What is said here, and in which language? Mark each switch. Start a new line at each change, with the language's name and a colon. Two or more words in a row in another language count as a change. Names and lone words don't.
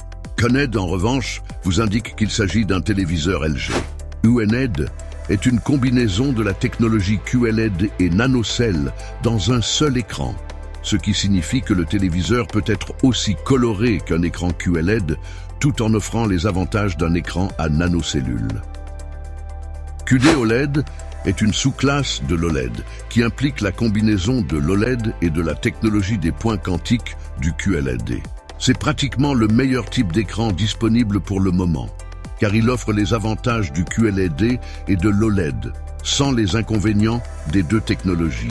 French: QNED, en revanche, vous indique qu'il s'agit d'un téléviseur LG. QNED est une combinaison de la technologie QLED et NanoCell dans un seul écran, ce qui signifie que le téléviseur peut être aussi coloré qu'un écran QLED tout en offrant les avantages d'un écran à nanocellules. QD-OLED est une sous-classe de l'OLED qui implique la combinaison de l'OLED et de la technologie des points quantiques du QLED. C'est pratiquement le meilleur type d'écran disponible pour le moment, car il offre les avantages du QLED et de l'OLED, sans les inconvénients des deux technologies.